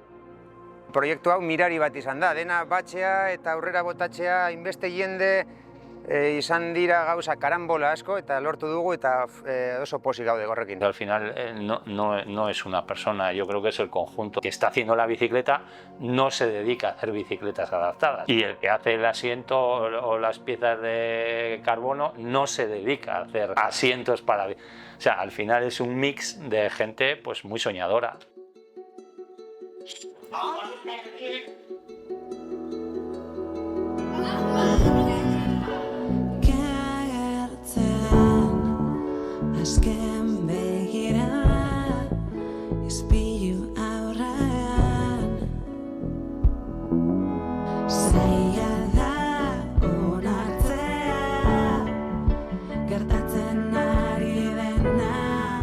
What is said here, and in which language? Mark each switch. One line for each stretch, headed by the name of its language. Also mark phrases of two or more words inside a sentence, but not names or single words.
Basque: Proiektu hau mirari bat izan da, dena batxea eta aurrera botatzea, hainbeste jende izan dira gauza karambola asko eta lortu dugu eta oso pozik gaude horrekin.
Spanish: Al final no es una persona, yo creo que es el conjunto que está haciendo la bicicleta, no se dedica a hacer bicicletas adaptadas. Y el que hace el asiento o las piezas de carbono no se dedica a hacer asientos para... O sea, al final es un mix de gente pues muy soñadora.
Basque: Azken begira izpilu aurrean zaila da onartzea gertatzen ari dena.